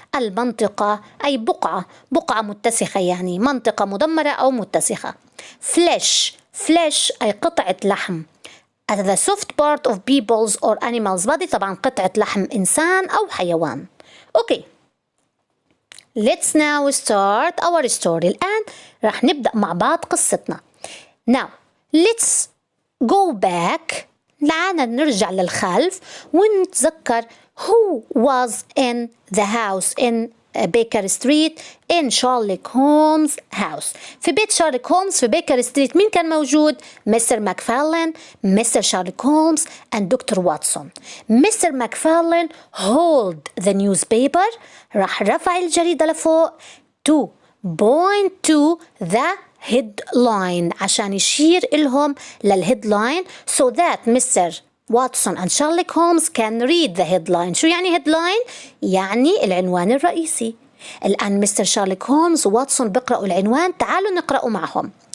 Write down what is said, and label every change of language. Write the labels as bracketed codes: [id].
[ar] المنطقة أي بقعة متسخة، يعني منطقة مدمرة أو متسخة. Flesh أي قطعة لحم. [en] The soft part of people's or animals body [ar] طبعا قطعة لحم إنسان أو حيوان. أوكي. [en] Let's now start our story. [ar] الآن راح نبدأ مع بعض قصتنا. [en] Now let's go back. [ar] لعنا نرجع للخلف ونتذكر [en] who was in the house in Baker Street in Sherlock Holmes house. [ar] في بيت شارلوك هولمز في بيكر ستريت مين كان موجود؟ مستر ماكفارلين، مستر شارلوك هولمز and دكتور واتسون. [en] mister McFarlane hold the newspaper [ar] راح رفع الجريدة لفوق [en] to point to the headline [ar] عشان يشير إلهم للهيدلاين [en] so that Mr. Watson and Sherlock Holmes can read the headline. [ar] شو يعني headline؟ يعني العنوان الرئيسي. الآن مستر شارلوك هولمز وواتسون بيقرأوا العنوان، تعالوا نقرأوا معهم.